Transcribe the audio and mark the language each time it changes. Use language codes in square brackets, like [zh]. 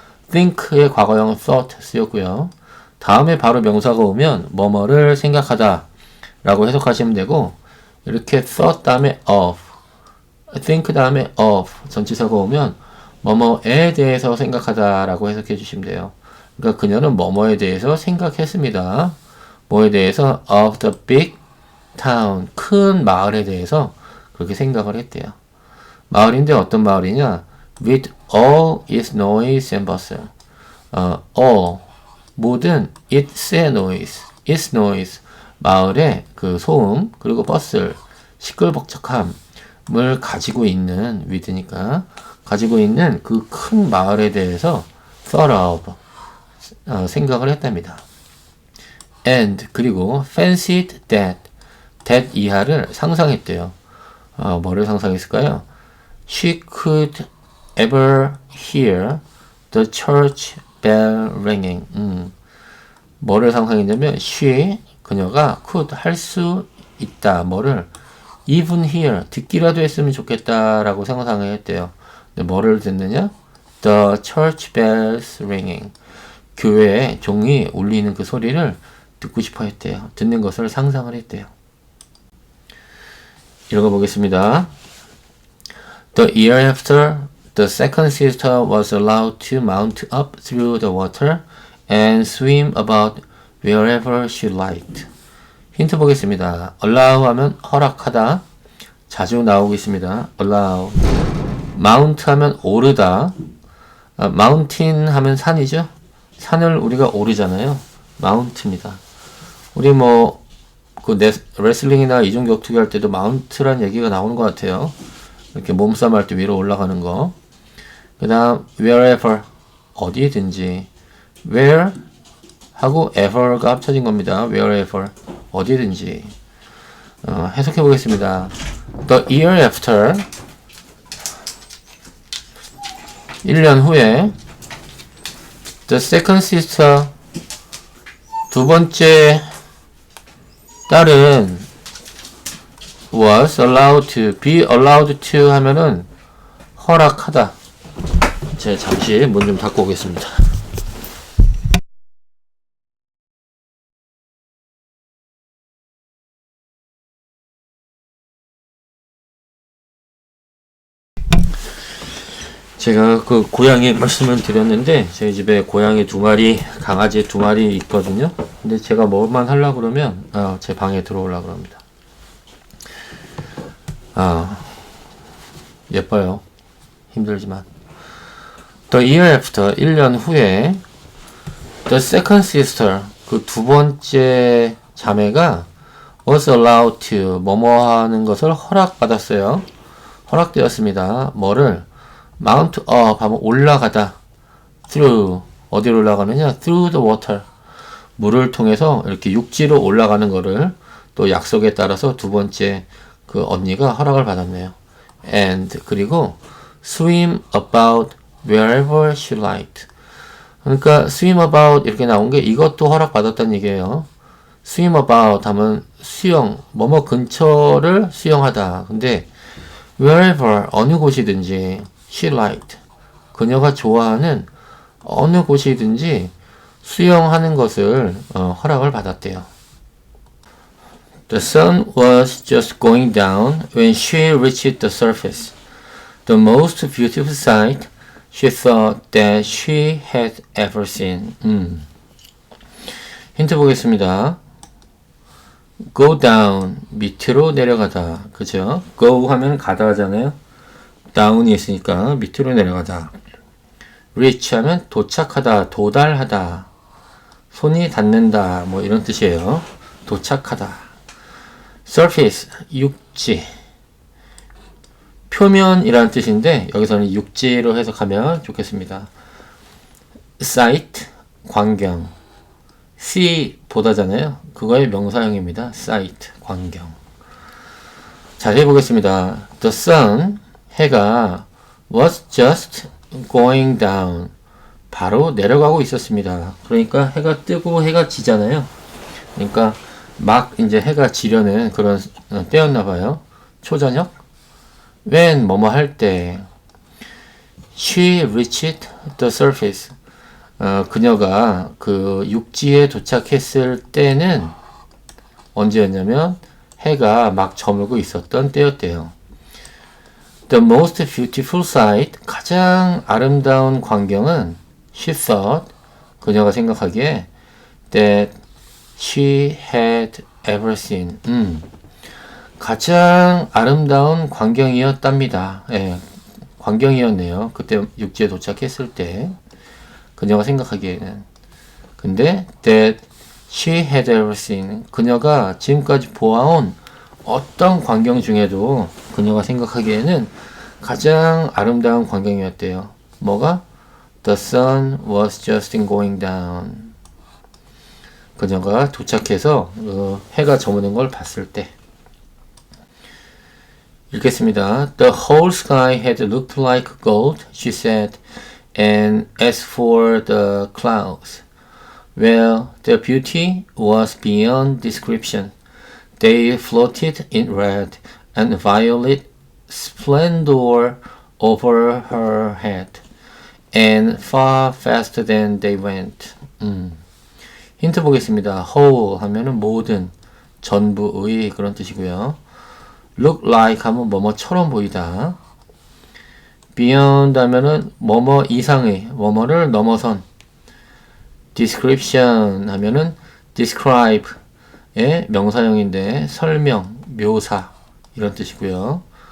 [ko] think의 과거형 thought 쓰였고요. 다음에 바로 명사가 오면 뭐뭐를 생각하다 라고 해석하시면 되고 이렇게 thought 다음에 of think 다음에 of 전치사가 오면 뭐뭐에 대해서 생각하다 라고 해석해 주시면 돼요. 그러니까 그녀는 뭐뭐에 대해서 생각했습니다. 뭐에 대해서 [en] of the big town [ko] 큰 마을에 대해서 그렇게 생각을 했대요. 마을인데 어떤 마을이냐? [en] with all its noise and bustle. [ko] all 모든 [en] its noise [ko] 마을의 그 소음 그리고 bustle 시끌벅적함을 가지고 있는 with니까 가지고 있는 그 큰 마을에 대해서 thought of 생각을 했답니다. and 그리고 [en] fancied that [ko] 이하를 상상했대요. 뭐를 상상했을까요? [en] She could ever hear the church bell ringing. [ko] 뭐를 상상했냐면 she 그녀가 could 할 수 있다. 뭐를 [en] even hear [ko] 듣기라도 했으면 좋겠다라고 상상을 했대요. 근데 뭐를 듣느냐? [en] The church bells ringing. [ko] 교회에 종이 울리는 그 소리를 듣고 싶어 했대요. 듣는 것을 상상을 했대요. 읽어보겠습니다. [en] The year after, the second sister was allowed to mount up through the water and swim about wherever she liked. [ko] 힌트 보겠습니다. allow 하면 허락하다. 자주 나오고 있습니다. allow. mount 하면 오르다. mountain 하면 산이죠. 산을 우리가 오르잖아요. mount입니다. 우리 그 레슬링이나 이중격투기 할 때도 마운트란 얘기가 나오는 것 같아요. 이렇게 몸싸움 할 때 위로 올라가는 거. 그 다음 wherever 어디든지 where 하고 ever가 합쳐진 겁니다. wherever 어디든지 해석해 보겠습니다. [en] The year after [ko] 1년 후에 [en] the second sister [ko] 두 번째 딸은 [en] was allowed to, be allowed to [ko] 하면은 허락하다. 제가 잠시 문 좀 닫고 오겠습니다. 제가 그 고양이 말씀을 드렸는데 저희 집에 고양이 2마리, 강아지 2마리 있거든요. 근데 제가 뭐만 하려고 그러면 제 방에 들어오려고 합니다. 예뻐요. 힘들지만. [en] The year after [ko] 1년 후에 [en] the second sister [ko] 그 두 번째 자매가 [en] was allowed to [ko] 뭐뭐 하는 것을 허락받았어요. 허락되었습니다. 뭐를 [en] mount up [ko] 하면 올라가다. through 어디로 올라가느냐? [en] through the water [ko] 물을 통해서 이렇게 육지로 올라가는 거를 또 약속에 따라서 두 번째 그 언니가 허락을 받았네요. [en] and 그리고 swim about wherever she liked. [ko] 그러니까 swim about 이렇게 나온 게 이것도 허락받았다는 얘기예요. [en] swim about [ko] 하면 수영, 뭐뭐 근처를 수영하다. 근데 wherever 어느 곳이든지 [en] she liked [ko] 그녀가 좋아하는 어느 곳이든지 수영하는 것을 허락을 받았대요. [en] The sun was just going down when she reached the surface. The most beautiful sight she thought that she had ever seen. [ko] 힌트 보겠습니다. [en] Go down, [ko] 밑으로 내려가다. 그죠? Go 하면 가다 하잖아요. down이 있으니까 밑으로 내려가다. reach 하면 도착하다, 도달하다. 손이 닿는다, 뭐 이런 뜻이에요. 도착하다. surface, 육지. 표면이라는 뜻인데 여기서는 육지로 해석하면 좋겠습니다. sight, 광경. see, 보다잖아요. 그거의 명사형입니다. sight, 광경. 자세히 보겠습니다. [en] The sun, [ko] 해가 [en] was just going down. [ko] 바로 내려가고 있었습니다. 그러니까 해가 뜨고 해가 지잖아요. 그러니까 막 이제 해가 지려는 그런 때였나 봐요. 초저녁. when 뭐뭐 할 때. [en] She reached the surface. [ko] 그녀가 그 육지에 도착했을 때는 언제였냐면 해가 막 저물고 있었던 때였대요. [en] The most beautiful sight, [ko] 가장 아름다운 광경은 [en] she thought, [ko] 그녀가 생각하기에 [en] that she had ever seen. [ko] 가장 아름다운 광경이었답니다. 예, 광경이었네요. 그때 육지에 도착했을 때 그녀가 생각하기에는. 근데 [en] that she had ever seen, [ko] 그녀가 지금까지 보아온 어떤 광경 중에도 그녀가 생각하기에는 가장 아름다운 광경이었대요. 뭐가? [en] The sun was just going down. [ko] 그녀가 도착해서 해가 저무는 걸 봤을 때. 읽겠습니다. [en] The whole sky had looked like gold, she said, and as for the clouds, well, their beauty was beyond description. They floated in red and violet splendor over her head, and far faster than they went. [ko] 힌트 보겠습니다. whole 하면은 모든, 전부의 그런 뜻이고요. look like 하면 뭐뭐처럼 보이다. beyond 하면은 뭐뭐 이상의, 뭐뭐를 넘어선. description 하면은 describe의 명사형인데 설명, 묘사 이런 뜻이고요.